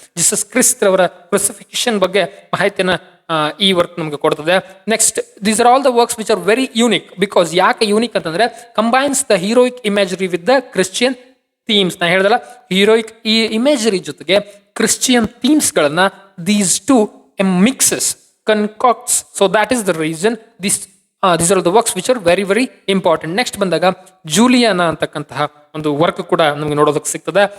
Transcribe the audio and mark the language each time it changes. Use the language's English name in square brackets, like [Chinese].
[Kannada] Jesus Christ ಅವರ ಕ್ರೂಸಿಫಿಕೇಶನ್ ಬಗ್ಗೆ ಮಾಹಿತಿಯನ್ನ ಈ ವರ್ಕ್ ನಮಗೆ ಕೊಡ್ತದೆ. [English] Next these are all the works which are very unique. Because [Kannada] ಯಾಕೆ ಯೂನಿಕ್ ಅಂತಂದ್ರೆ [English] Combines the heroic imagery with the Christian themes. [Kannada] ನಾ ಹೇಳ್ದಲ್ಲ, ಹೀರೋಯಿಕ್ ಈ ಇಮೇಜರಿ ಜೊತೆಗೆ ಕ್ರಿಶ್ಚಿಯನ್ ಥೀಮ್ಸ್ ಗಳನ್ನ [English] These two mixes concocts. So that is the reason these are the works which are very very important. [Kannada] Next ಬಂದಾಗ ಜೂಲಿಯಾನಾ ಅಂತಕ್ಕಂತಹ ಒಂದು work ಕೂಡ ನಮಗೆ ನೋಡೋದಕ್ಕೆ ಸಿಗ್ತದೆ.